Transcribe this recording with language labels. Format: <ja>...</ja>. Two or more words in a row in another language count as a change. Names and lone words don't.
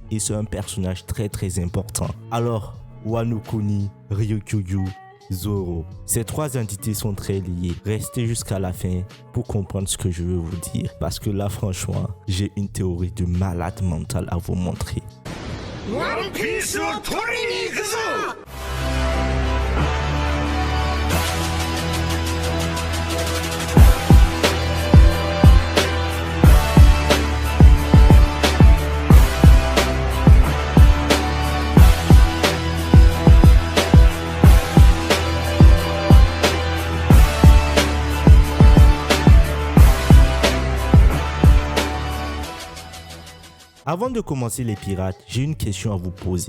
<fr>Et c'est un personnage très important. Alors, Wano Kuni, Ryokugyu, Zoro. Ces trois entités sont très liées. Restez jusqu'à la fin pour comprendre ce que je veux vous dire. Parce que là, franchement, j'ai une théorie de malade mental à vous montrer.</fr> <ja>One Piece を取りに行くぞ!</ja> <fr>Avant de commencer les pirates, j'ai une question à vous poser.</fr>